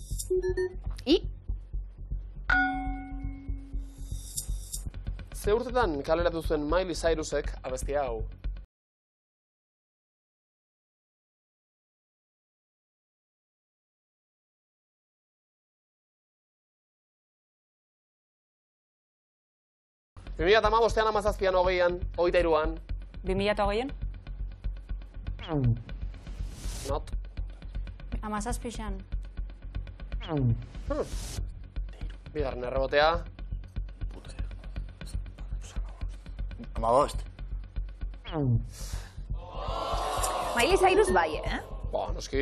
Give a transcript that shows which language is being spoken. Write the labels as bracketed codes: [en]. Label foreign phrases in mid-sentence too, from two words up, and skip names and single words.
[eu] Ze urtetan kaleratu zuen Miley Cyrusek abestia hau? Bimila eta amabostean, amazazpian, hogeian, 23an. 2008an? Not. Amazazpixan. Bigarren errebotea. Amabost. Miley Cyrus bai, Noski.